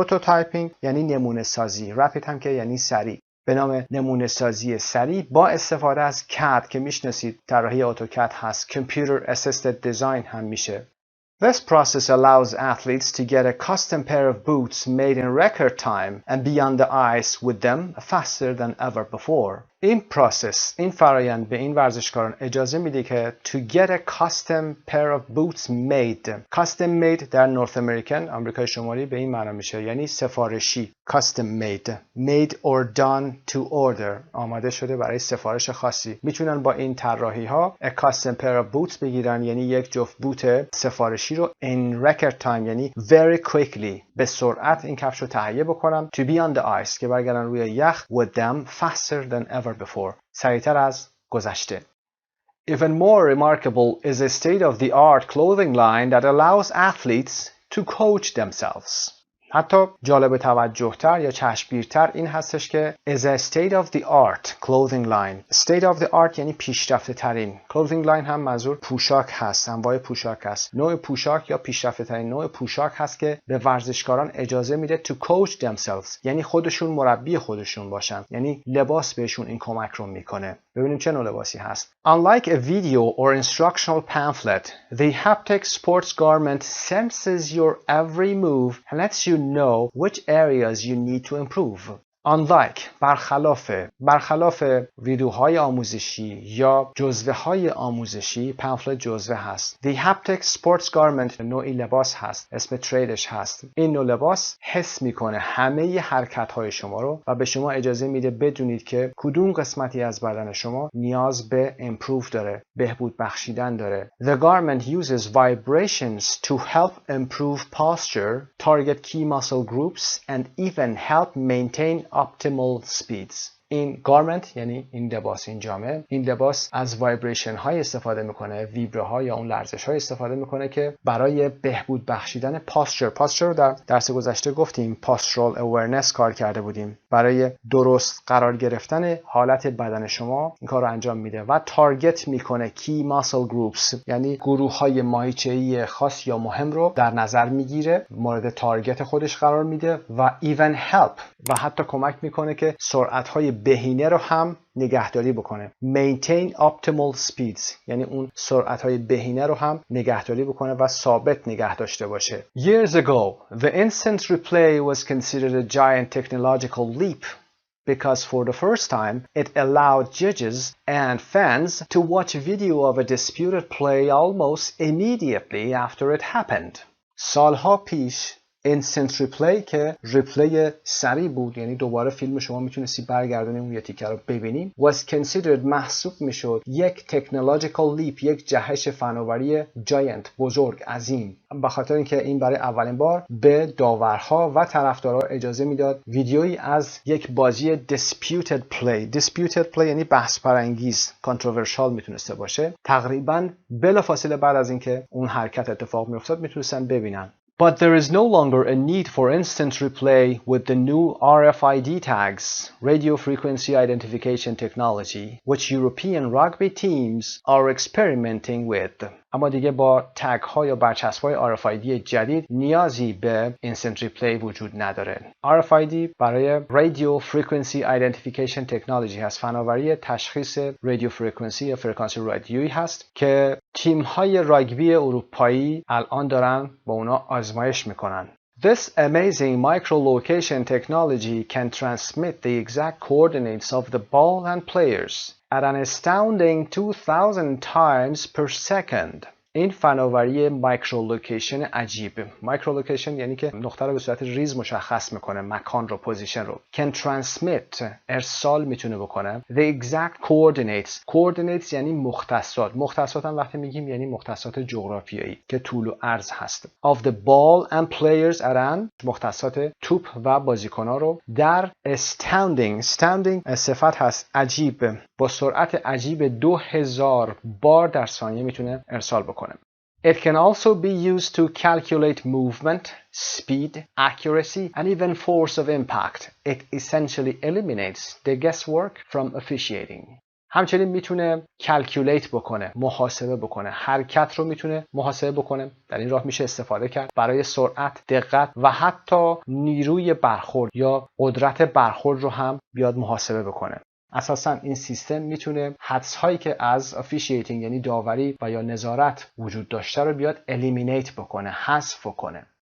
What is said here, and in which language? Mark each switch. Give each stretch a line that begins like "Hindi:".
Persian: prototyping یعنی نمونه سازی، rapid هم که یعنی سریع، به نام نمونه سازی سریع با استفاده از CAD که میشناسید، طراحی اتوکد هست،
English: computer assisted design
Persian: هم میشه.
English: This process allows athletes to get a custom pair of boots made in record time and be on the ice with them faster than ever before.
Persian: این فرایند به این ورزشکاران اجازه میده که
English: to get a custom pair of boots made.
Persian: custom made در نورث امریکن، آمریکای شمالی، به این معنا میشه یعنی سفارشی.
English: custom made or done to order،
Persian: آماده شده برای سفارش خاصی. میتونن با این طراحی ها
English: a custom pair of boots
Persian: بگیرن، یعنی یک جفت بوت سفارشی رو
English: in record time،
Persian: یعنی
English: very quickly،
Persian: به سرعت این کفش رو تهیه بکنن
English: to be on the ice،
Persian: که برگردن روی یخ
English: with them faster than ever before،
Persian: سریعتر از گذشته.
English: Even more remarkable is a state-of-the-art clothing line that allows athletes to coach themselves.
Persian: حتی جالب توجه‌تر یا چشمگیرتر این هستش که
English: is a state-of-the-art clothing line.
Persian: state-of-the-art یعنی پیشرفته ترین. clothing line هم منظور پوشاک هست، انواع پوشاک هست. نوع پوشاک یا پیشرفته ترین نوع پوشاک هست که به ورزشکاران اجازه میده
English: to coach themselves،
Persian: یعنی خودشون مربی خودشون باشن، یعنی لباس بهشون این کمک رو میکنه. ببینیم چه نوع لباسی هست.
English: Unlike a video or instructional pamphlet, the haptic sports garment senses your every move and lets you know which areas you need to improve.
Persian: Unlike، برخلاف ویدیوهای آموزشی یا جزوه های آموزشی، پمفلت جزوه هست.
English: The haptic sports garment
Persian: نوعی لباس هست، اسم تریدش هست. این نوع لباس حس میکنه همه حرکت های شما رو و به شما اجازه میده بدونید که کدوم قسمتی از بدن شما نیاز به improve داره، بهبود بخشیدن داره.
English: The garment uses vibrations to help improve posture, target key muscle groups and even help maintain optimal speeds.
Persian: این گارمنت یعنی این لباس، این جامه، این لباس از وایبریشن های استفاده میکنه، ویبره ها یا اون لرزش های استفاده میکنه که برای بهبود بخشیدن پاستچر رو در درس گذشته گفتیم، پاسترال اورننس کار کرده بودیم، برای درست قرار گرفتن حالت بدن شما این کار رو انجام میده و تارگت میکنه کی ماسل گروپس، یعنی گروه های ماهیچه‌ای خاص یا مهم رو در نظر میگیره، مورد تارگت خودش قرار میده و
English: even help،
Persian: و حتی کمک میکنه که سرعت های بهینه رو هم نگهداری بکنه.
English: maintain optimal speeds
Persian: یعنی اون سرعت های بهینه رو هم نگهداری بکنه و ثابت نگه داشته باشه.
English: Years ago, the instant replay was considered a giant technological leap because for the first time it allowed judges and fans to watch video of a disputed play almost immediately after it happened.
Persian: سالها پیش instant replay که ریپلی سریع بود، یعنی دوباره فیلم شما میتونستی برگردونیم اون یه تیکه رو ببینیم،
English: was considered
Persian: محسوب میشد یک
English: technological leap،
Persian: یک جهش فناوری giant، بزرگ، عظیم، به خاطر اینکه این برای اولین بار به داورها و طرفدارا اجازه میداد ویدیویی از یک بازی
English: disputed play
Persian: یعنی بحث برانگیز، controversial میتونسته باشه، تقریبا بلافاصله بعد از اینکه اون حرکت اتفاق میافتاد میتونستن ببینن.
English: But there is no longer a need for instant replay with the new RFID tags, radio frequency identification technology, which European rugby teams are experimenting with.
Persian: اما دیگه با تگ ها یا برچسب های RFID جدید نیازی به instant replay وجود نداره. RFID برای
English: radio frequency identification technology
Persian: هست، فناوری تشخیص رادیو فرکانسی یا فرکانسی رادیویی هست که تیم های راگبی اروپایی الان دارن با اونا آزمایش میکنن.
English: This amazing micro-location technology can transmit the exact coordinates of the ball and players at an astounding 2,000 times per second.
Persian: این فناوری مایکرولوکیشن عجیبه. مایکرولوکیشن یعنی که نقطه رو به صورت ریز مشخص میکنه، مکان رو، پوزیشن رو.
English: can transmit
Persian: ارسال میتونه بکنه.
English: the exact coordinates
Persian: یعنی مختصات هم وقتی میگیم یعنی مختصات جغرافیایی که طول و عرض هست.
English: of the ball and players around
Persian: مختصات توپ و بازیکن‌ها رو در astounding صفت هست عجیب، با سرعت عجیب 2000 بار در ثانیه میتونه ارسال بکنه.
English: It can also be used to calculate movement, speed, accuracy, and even force of impact. It essentially eliminates the guesswork from officiating.
Persian: همچنین میتونه calculate بکنه، محاسبه بکنه، حرکت رو میتونه محاسبه بکنه. در این راه میشه استفاده کرد برای سرعت، دقت و حتی نیروی برخورد یا قدرت برخورد رو هم بیاد محاسبه بکنه. اساساً این سیستم میتونه حدس هایی که از officiating یعنی داوری و یا نظارت وجود داشته رو بیاد eliminate بکنه، حذف بکنه.